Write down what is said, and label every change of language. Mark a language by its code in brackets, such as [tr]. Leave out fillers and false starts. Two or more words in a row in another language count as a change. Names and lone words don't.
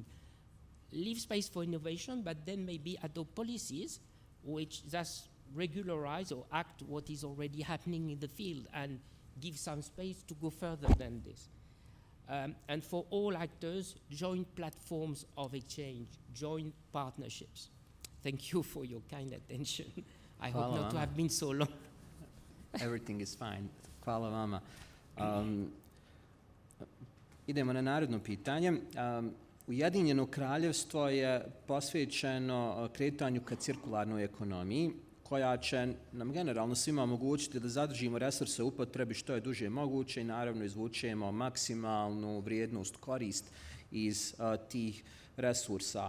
[en] Leave space for innovation, but then maybe adopt policies which just regularize or act what is already happening in the field and give some space to go further than this. And for all actors, joint platforms of exchange, joint partnerships. Thank you for your kind attention. I hope not to have been so long. Everything is fine. [bs] Hvala vama. Idemo na naredno pitanje. Ujedinjeno kraljevstvo je posvećeno kretanju ka cirkularnoj ekonomiji, koja će nam generalno svima omogućiti da zadržimo resurse u upotrebi što je duže moguće i naravno izvučemo maksimalnu vrijednost, korist iz tih resursa.